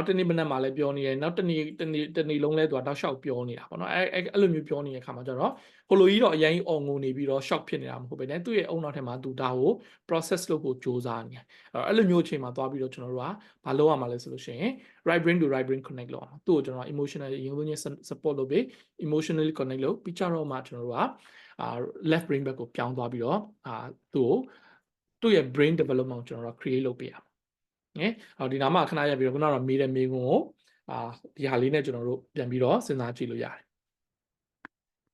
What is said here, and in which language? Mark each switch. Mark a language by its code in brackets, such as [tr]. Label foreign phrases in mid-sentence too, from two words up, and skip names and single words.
[my] တစ်နေ့မနက်မှလည်းပြောနေတယ်နောက်တစ်နေ့လုံးလဲ तू တောက်လျှောက်ပြောနေတာပေါ့နော်အဲ့လိုမျိုးပြောနေတဲ့အခါမှာကျတော့ဟိုလိုကြီးတော့အရင်အော် ငိုနေပြီးတော့ shock ဖြစ်နေတာမဟုတ်ပဲねသူ့ရဲ့အုံနောက်ထဲမှာ तू ဒါကို process လုပ်ဖို့ကြိုးစားနေတယ်အဲ့လိုမျိုးအချိန်မှာသွားပြီးတော့ကျွန်တော်တို့ကဘာလုပ်ရမှာလဲဆိုလို့ရှိရင် [en] right brain to right brain connect [my] လုပ်အောင်သူ့ကိုကျွန်တော် emotionally အရင်ဆုံး support လုပ်ပြီး emotionally connect လုပ်ပြီးကြတော့မှကျွန်တော်တို့က [en] left brain [my] ဘက်ကိုပြောင်းသွားပြီးတော့သူ့ရဲ့ [en] brain development [my] ကိုကျွန်တော်တို့ create လုပ်ပေးရအောင်ဒီနားမှာခဏရပြီးတော့ခုနကတော့မေးတဲ့မေးခွန်းကိုဒီဟာလေးနဲ့ကျွန်တော်တို့ပြန်ပြီးတော့စဉ်းစားကြည့်လို့ရတယ်